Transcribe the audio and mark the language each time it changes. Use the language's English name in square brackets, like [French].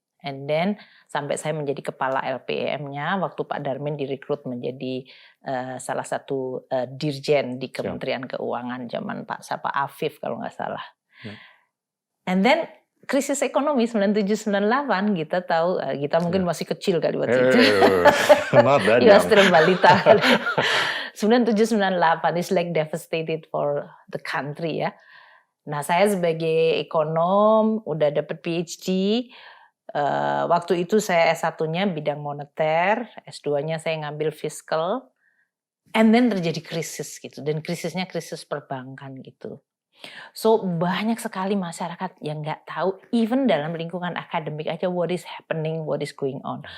[English] And then [Indonesian] sampai saya menjadi kepala LPEM-nya waktu Pak Darmin direkrut menjadi salah satu dirjen di Kementerian Keuangan zaman Pak Afif kalau nggak salah. [English] And then [Indonesian] krisis ekonomi 97-98 kita tahu, kita mungkin masih kecil kali waktu itu. [English] Not that [Indonesian] Ya, balita. [English] 97-98 is like devastated for the country ya. [Indonesian] Nah, saya sebagai ekonom udah dapat PhD. Waktu itu saya S1-nya bidang moneter, S2-nya saya ngambil fiskal. [English] And then [Indonesian] terjadi krisis gitu, dan krisisnya krisis perbankan gitu. So banyak sekali masyarakat yang nggak tahu, even dalam lingkungan akademik aja, [English] what is happening, what is going on.